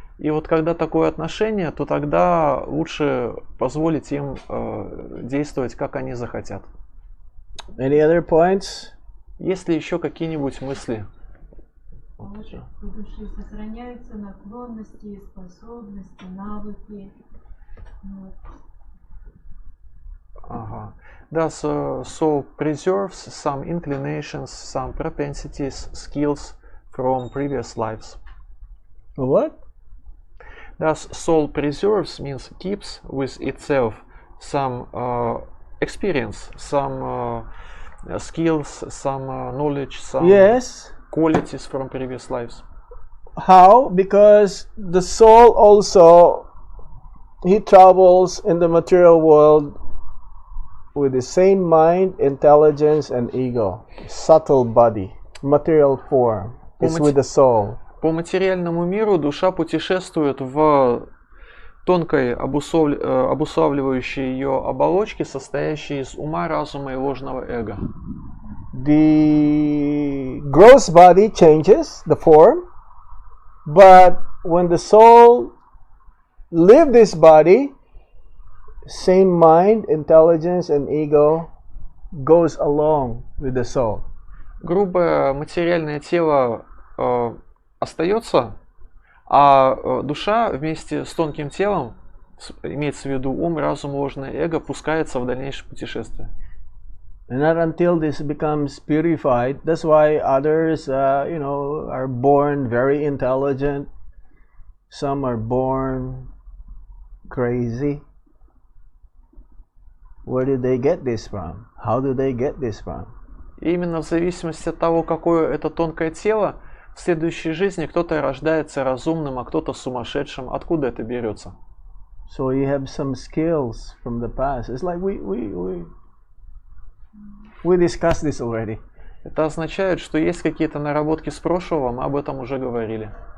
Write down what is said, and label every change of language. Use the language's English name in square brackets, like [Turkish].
[Russian] И вот когда такое отношение, то тогда лучше позволить им действовать, как они захотят. [English] Any other points? [Russian] Есть ли еще какие-нибудь мысли? У души сохраняются наклонности, способности, навыки. [English] Thus, soul preserves some inclinations, some propensities, skills from previous lives. What? Thus, soul preserves means keeps with itself some experience, some skills, some knowledge, some qualities from previous lives. How? Because the soul also, he travels in the material world with the same mind, intelligence, and ego. Subtle body, material form, is with the soul. [Russian] По материальному миру душа путешествует в тонкой обуславливающей ее оболочке, состоящей из ума, разума и ложного эго. [English] The gross body changes the form, but when the soul leaves this body, same mind, intelligence, and ego goes along with the soul. [Russian] Грубое материальное тело остается, а душа вместе с тонким телом, имеется в виду ум, разум, ложное эго, пускается в дальнейшее путешествие. [English] And not until this becomes purified. That's why others, are born very intelligent. Some are born crazy. Where did they get this from? How do they get this from? [Russian] И именно в зависимости от того, какое это тонкое тело, в следующей жизни кто-то рождается разумным, а кто-то сумасшедшим. Откуда это берется? [English] So you have some skills from the past. It's like we discussed this already. [Russian] Это означает, что есть какие-то наработки с прошлого, мы об этом уже говорили.